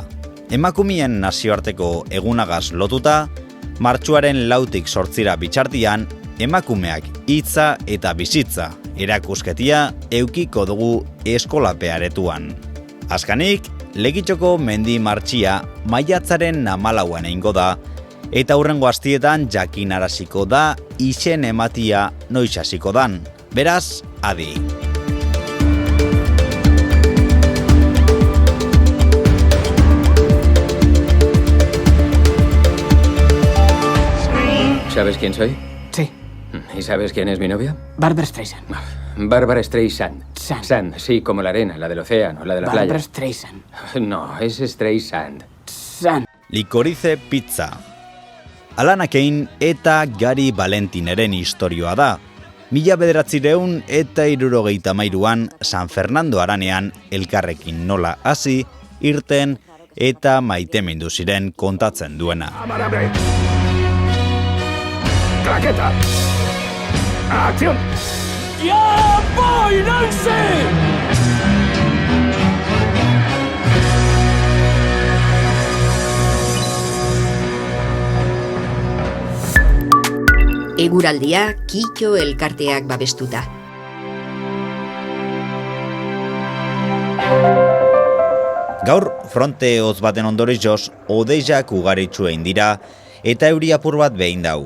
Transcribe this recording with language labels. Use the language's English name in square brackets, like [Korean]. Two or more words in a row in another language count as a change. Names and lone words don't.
[Basque] Emakumeen nazioarteko egunagaz lotuta, martxuaren 4tik 8 bitxartian, emakumeak hitza eta bizitza erakusketia eukiko dugu eskolapearetuan. Azkanik, Legitxoko mendi martxia maiatzaren 14an egingo da, eta hurrengo astietan jakinaraziko da izen ematia noiz hasiko dan. Beraz, adi. [Spanish] ¿Sabes quién soy? Sí. ¿Y sabes quién es mi novia? Barbra Streisand. Bárbara Streisand. Sand. Sand, sí, como la arena, la del océano, la de la Barbra playa. Streisand. No, es Streisand. Sand. [Basque] Likorize pizza. Alana Kane eta Gary Valentineren istorioa da. 1973an San Fernando haranean elkarrekin nola hasi, irten eta maitemindu ziren kontatzen duena. [Spanish] ¡Amarable! ¡Claqueta! ¡Acción! ¡Ya voy, Nancy! [Basque] Eguraldia Kito elkarteak babestuta. Gaur fronte hotz baten ondorioz hodeiak ugaritsu egin dira eta euri apur bat behin dau.